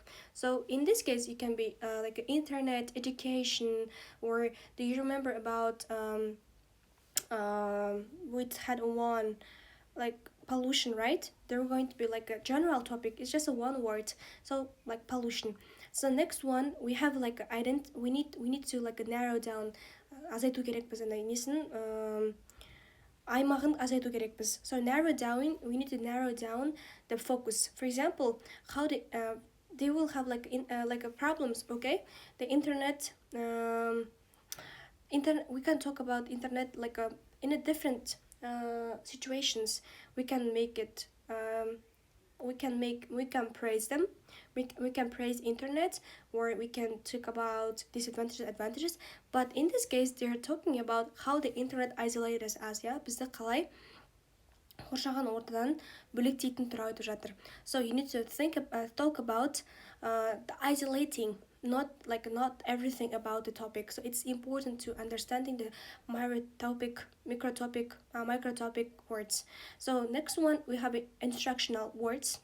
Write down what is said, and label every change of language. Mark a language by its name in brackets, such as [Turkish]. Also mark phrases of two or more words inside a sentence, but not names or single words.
[English] So in this case, it can be like internet, education, or do you remember about we had one like pollution, right? They're going to be like a general topic. It's just a one word. So like pollution. So next one, we have like we need to like narrow down, [Kazakh] азайту керекпіз андай несін, аймағын азайту керекпіз. [English] So we need to narrow down the focus. For example, they will have problems. Okay, the internet. Internet. We can talk about internet in a different situations. We can make it. We can praise them. We can praise internet, or we can talk about disadvantages, advantages. But in this case, they're talking about how the internet isolated us. Yeah, [Kazakh] бізді қалай қоршаған ортадан бөлектейтін тұр айтып жатыр. [English] So you need to talk about the isolating, not everything about the topic. So it's important to understanding the micro topic words. So next one we have instructional words.